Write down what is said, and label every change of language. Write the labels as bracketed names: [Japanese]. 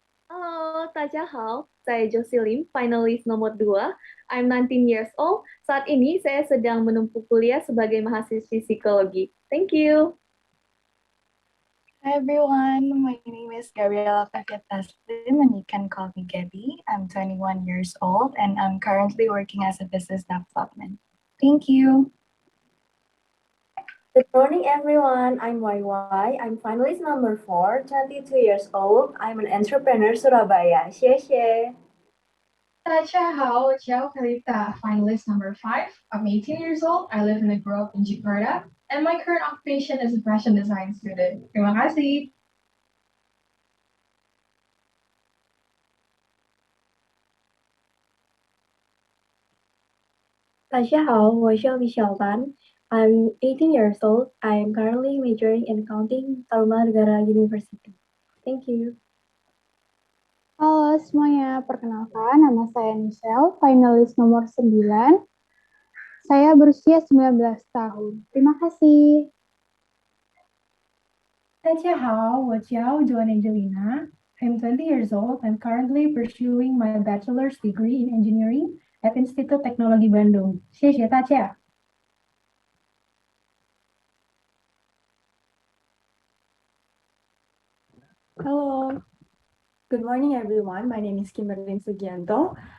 [Indonesian] Halo, [Chinese] 大家好, [Indonesian] saya Jocelyn, finalis nomor 2. [English] I'm 19 years old. [Indonesian] Saat ini saya sedang menempuh kuliah sebagai mahasiswi psikologi. [English] Thank you. Hi everyone, my name is Gabriela Fafia Taslim and you can call me Gabby. I'm 21 years old and I'm currently working as a business development. Thank you. Good morning, everyone. I'm YY. I'm finalist number 4, 22 years old. I'm an entrepreneur Surabaya. [Chinese] 谢谢。大家好，我叫 Kalita, [English] finalist number 5. I'm 18 years old. I live and grow up in Jakarta, and my current occupation is a fashion design student. [Indonesian] Terima kasih. [Chinese] 大家好，我叫李小兰. [English] I'm 18 years old. I am currently majoring in accounting Tarumanegara University. Thank you. [Indonesian] Halo semuanya, perkenalkan nama saya Michelle, finalis nomor 9. Saya berusia 19 tahun. Terima kasih. [Chinese] 大家好，我叫 Joan Angelina. [English] I'm 20 years old. I'm currently pursuing my bachelor's degree in engineering at Institut Teknologi Bandung. [Chinese] 谢谢大家。 [English] Hello. Good morning, everyone. My name is Kimberlyn Sugianto.